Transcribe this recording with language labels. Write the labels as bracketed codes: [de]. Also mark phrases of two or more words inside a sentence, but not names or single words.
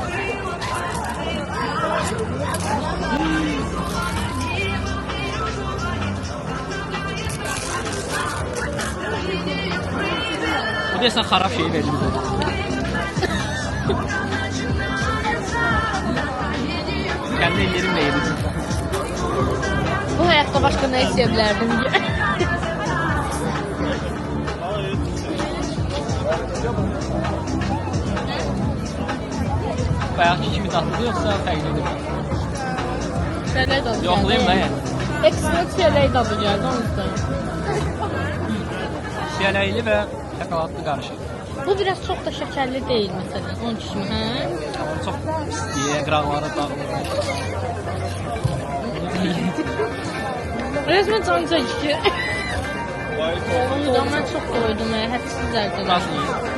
[az] Bu deyəsən xarab şeyi verdim. [tr] Kendi ellerimle yedim. Bu hayatta başka ne isteyebilirdim diye. [az] Bayaqki kimi tatlıdır yoxsa fərqlidir? Çiyələk dadı Yoxlayayım da yəni. [tr] Ekstra çiyələk dadı geldi o yüzden. [az] Çiyələkli və şokoladlı qarışıq. [tr] Bu biraz çok da şekerli değil mesela. Onun için ha? [az] Amma çox pisliyə, qıraqları dağılır. [tr] Resmen can çekici. Onu da ben çok koydum ya. Hepsi zerdeler. [az] Nasıl yiyir?